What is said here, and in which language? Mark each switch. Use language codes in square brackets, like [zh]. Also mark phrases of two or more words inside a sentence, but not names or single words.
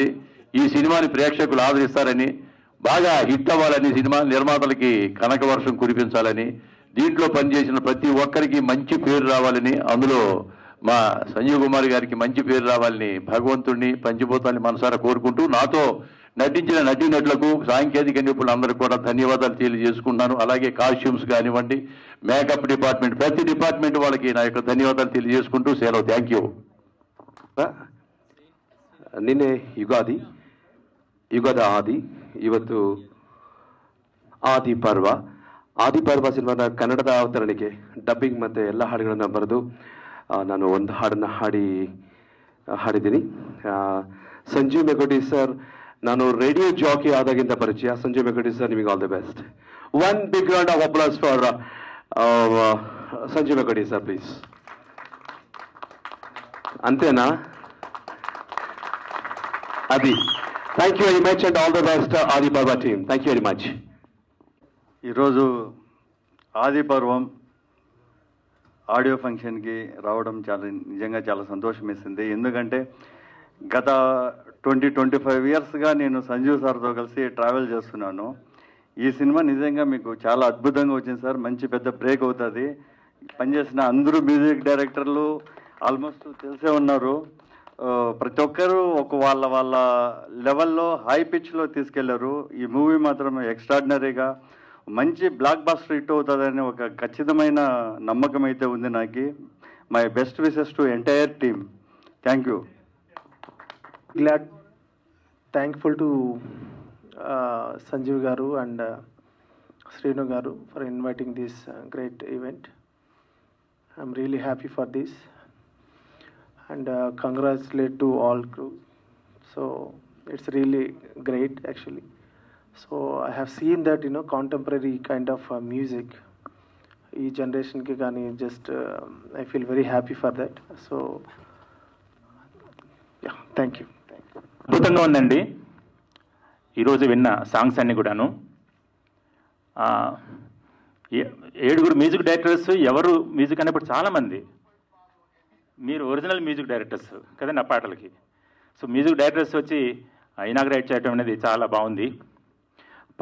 [te] ఈ సినిమాని ప్రేక్షకులు ఆదరిస్తారని, బాగా హిట్ అవ్వాలని, సినిమా నిర్మాతలకి కనక వర్షం కురిపించాలని, దీంట్లో పనిచేసిన ప్రతి ఒక్కరికి మంచి పేరు రావాలని, అందులో మా సంజీవ్ కుమార్ గారికి మంచి పేరు రావాలని భగవంతుడిని, పంచభూతాన్ని మనసారా కోరుకుంటూ, నాతో నటించిన నటీనటులకు, సాంకేతిక నిపుణులందరికీ కూడా ధన్యవాదాలు తెలియజేసుకుంటున్నాను. అలాగే కాస్ట్యూమ్స్ కానివ్వండి, [en] makeup department, [te] ప్రతి డిపార్ట్మెంట్ వాళ్ళకి నా యొక్క ధన్యవాదాలు తెలియజేసుకుంటూ సెలవు. [en] Thank you. [kn] ನಿನ್ನೆ ಯುಗದ ಆದಿ, ಇವತ್ತು ಆದಿಪರ್ವ ಸಿನಿಮಾದ ಕನ್ನಡದ ಅವತರಣಿಕೆ, ಡಬ್ಬಿಂಗ್ ಮತ್ತು ಎಲ್ಲ ಹಾಡುಗಳನ್ನು ಬರೆದು ನಾನು ಒಂದು ಹಾಡನ್ನು ಹಾಡಿದ್ದೀನಿ. ಸಂಜೀವ್ ಮೆಗೋಟಿ ಸರ್, ನಾನು [en] radio jockey [kn] ಆದಾಗಿಂದ ಪರಿಚಯ. ಸಂಜೀವ್ ಮೆಗೋಟಿ ಸರ್, ನಿಮಗೆ [en] all the best. One big round of applause for Sanjeev Megoti sir, please. [te] అంతేనా? అది. [en] Thank you very much and all the best Adiparva team. Thank you very much. [te] ఈరోజు ఆదిపర్వం ఆడియో ఫంక్షన్కి రావడం నిజంగా చాలా సంతోషం వేసింది. ఎందుకంటే గత 20-25 ఇయర్స్గా నేను సంజీవ్ సార్తో కలిసి ట్రావెల్ చేస్తున్నాను. ఈ సినిమా నిజంగా మీకు చాలా అద్భుతంగా వచ్చింది సార్. మంచి పెద్ద బ్రేక్ అవుతుంది. పనిచేసిన అందరూ [en] music directors almost [te] తెలిసే ఉన్నారు. ప్రతి ఒక్కరూ వాళ్ళ లెవెల్లో హై పిచ్లో తీసుకెళ్లారు. ఈ మూవీ మాత్రం ఎక్స్ట్రాడినరీగా మంచి [en] blockbuster hit [te] అవుతుందని ఒక ఖచ్చితమైన నమ్మకం అయితే ఉంది నాకు. [en] My best wishes to entire team. Thank you. Thankful to Sanjeev Garu and Srinu Garu for inviting this great event. I'm really happy for this and congratulate to all crew. So it's really great actually. So I have seen that contemporary kind of music [te] ఈ జనరేషన్ కి గాని [en] just I feel very happy for that. So yeah, thank you. [te] అద్భుతంగా ఉందండి. ఈరోజు విన్న సాంగ్స్ అన్నీ కూడాను. 7 [en] music directors, [te] ఎవరు మ్యూజిక్ అనేప్పుడు చాలామంది మీరు [en] original music directors [te] కదండి ఆ పాటలకి. [en] so music directors [te] వచ్చి ఇనాగ్రేట్ చేయడం అనేది చాలా బాగుంది.